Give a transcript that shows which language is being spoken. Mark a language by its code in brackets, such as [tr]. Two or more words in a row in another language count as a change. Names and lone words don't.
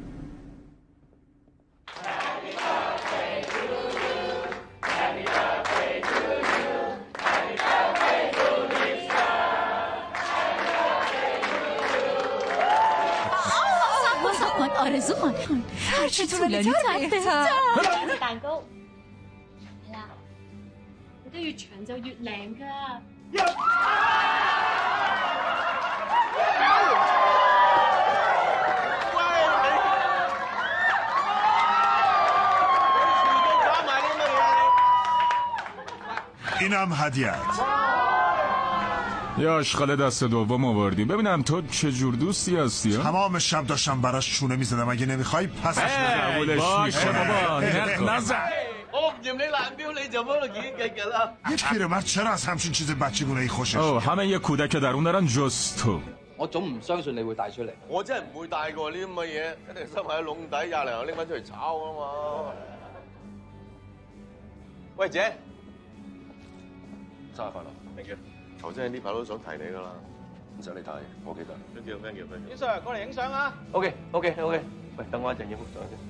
[fa] آرزو خان هرچی طولانی تر بهتر. [yue] 蛋糕係啦，你都越長就越靚㗎。 [fa] اینم هدیه‌ات. یا اشغال دست دوم آوردی. ببینم تو چه جور دوستی هستی. تمام شب داشتم براش چونه میزدم. اگه نمیخوای پسش قبولش میشه بابا. نزن. یه پیرمرد چرا از همچین چیز بچگونه‌ای خوشش میاد؟ همه یه کودک درون دارن جز تو. [yue] 我總唔相信你會帶出嚟。我真係唔會帶過呢啲咁嘅嘢，一定收喺籠底廿零拎翻出嚟炒啊嘛。喂姐，生日快樂 ！ [en] Thank you。 [yue] 頭先呢排都想提你㗎啦，唔使你提，我記得。 [en] Thank you，Thank you，Thank you。 [yue] Sir，過嚟影相啊 ！OK。喂，等我一陣影幅相先。